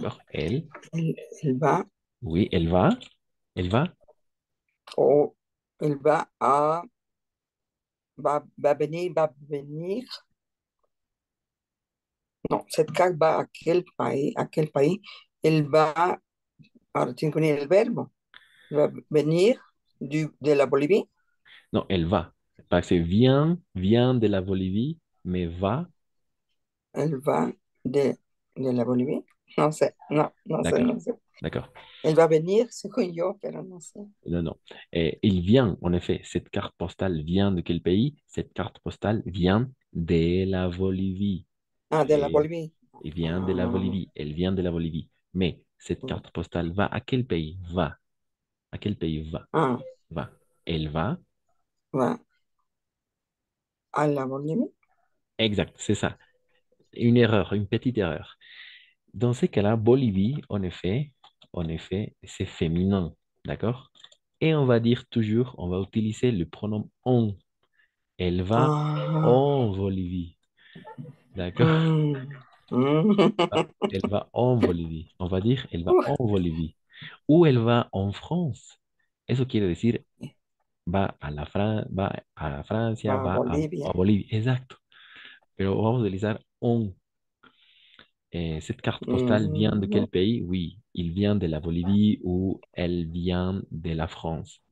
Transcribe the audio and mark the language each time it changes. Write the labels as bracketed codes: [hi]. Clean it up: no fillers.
[fr] D'accord? Elle, Il va, oui, elle va. Elle va. oh, il va à, va venir. Non, cette carte va à quel pays? Il va, [es] ahora tiene que unir el verbo. [fr] Va venir de la Bolivie. Non, elle va. Parce que vient de la Bolivie, mais va. [es] Él va de la Bolivia. No sé, no sé, [fr] D'accord. [es] no sé. [fr] D'accord. [es] Él va a venir, según yo, pero no sé. [fr] Non, non. Et il vient, en effet, cette carte postale vient de quel pays? Cette carte postale vient de la Bolivie. Ah, de la [es] Bolivia. [fr] il vient de la Ah, Bolivie. Elle vient de la Bolivie. Mais cette carte postale va à quel pays? Va. À quel pays va? ah, Va. Elle va. [es] va a la Bolivia. [fr] Exact, c'est ça. Une erreur, une petite erreur. Dans ces cas-là, Bolivie, en effet, c'est féminin. D'accord? Et on va dire toujours, on va utiliser le pronom on. Elle va Ah, en Bolivie. D'accord? mm, mm. Ah, elle va en Bolivie. On va dire, elle va en Bolivie. Ou elle va en France. [es] Eso quiere decir, va a Francia, Va a a Bolivia. Bolivia. Exacto. Pero vamos a utilizar on. [fr] Cette carte postale vient de Mm, quel pays? Oui, il vient de la Bolivie ou elle vient de la France.